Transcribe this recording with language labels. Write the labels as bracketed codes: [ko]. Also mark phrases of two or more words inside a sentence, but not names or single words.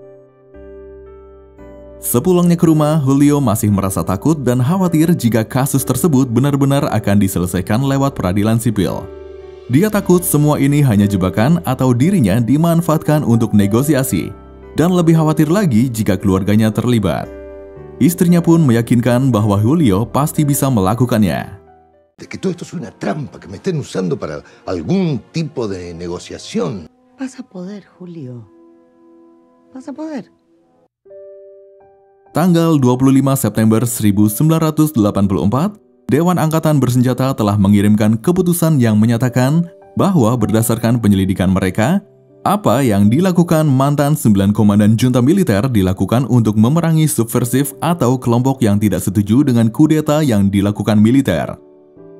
[id] Sepulangnya ke rumah, Julio masih merasa takut dan khawatir jika kasus tersebut benar-benar akan diselesaikan lewat peradilan sipil. Dia takut semua ini hanya jebakan atau dirinya dimanfaatkan untuk negosiasi, dan lebih khawatir lagi jika keluarganya terlibat. Istrinya pun meyakinkan bahwa Julio pasti bisa melakukannya. [es] Que todo esto es una trampa, que me estén usando para algún tipo de negociación. Vas a poder, Julio. Vas a poder. [id] Tanggal 25 September 1984, Dewan Angkatan Bersenjata telah mengirimkan keputusan yang menyatakan bahwa berdasarkan penyelidikan mereka, apa yang dilakukan mantan 9 komandan junta militer dilakukan untuk memerangi subversif atau kelompok yang tidak setuju dengan kudeta yang dilakukan militer.